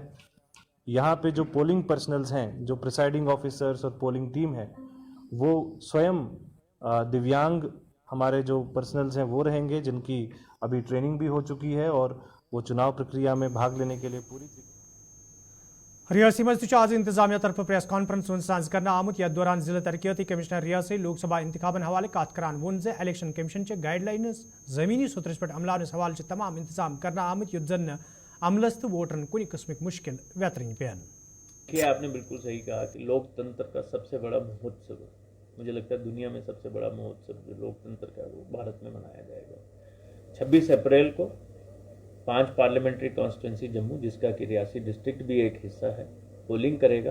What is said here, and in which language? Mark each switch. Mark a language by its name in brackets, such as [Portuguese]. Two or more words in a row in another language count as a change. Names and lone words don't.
[Hindi] यहाँ पे जो [English] polling personnels [Hindi] हैं, जो [English] presiding officers [Hindi] और [English] polling team [Hindi] है, वो स्वयं दिव्यांग हमारे जो पर्सनल्स हैं वो रहेंगे, जिनकी अभी ट्रेनिंग भी हो चुकी है और वो चुनाव प्रक्रिया में भाग लेने के लिए पूरी [Kashmiri] रियासी मज आज इंतजामिया तरफ [English] press conference [Kashmiri] वंस करना आमुत यथ दौरान जिला तरक्याती कमिश्नर रियासी लोकसभा इंतखाबन हवाले कत करान वोन जे इलेक्शन कमीशन चे गाइडलाइनस जमीनी सुतरस पे अमलानस हवाले तमाम इंतजाम करना आमुत युत जन अमलस तो वोटरन कुछ किस्मिक मुश्किल वेतरन पेन। [Hindi] कि आपने बिल्कुल सही कहा कि लोकतंत्र का सबसे बड़ा महोत्सव, मुझे लगता है दुनिया में सबसे बड़ा महोत्सव जो लोकतंत्र का वो भारत में मनाया जाएगा 26 अप्रैल को। 5 [English] parliamentary constituency [Hindi] जम्मू, जिसका कि रियासी डिस्ट्रिक्ट भी एक हिस्सा है, पोलिंग करेगा।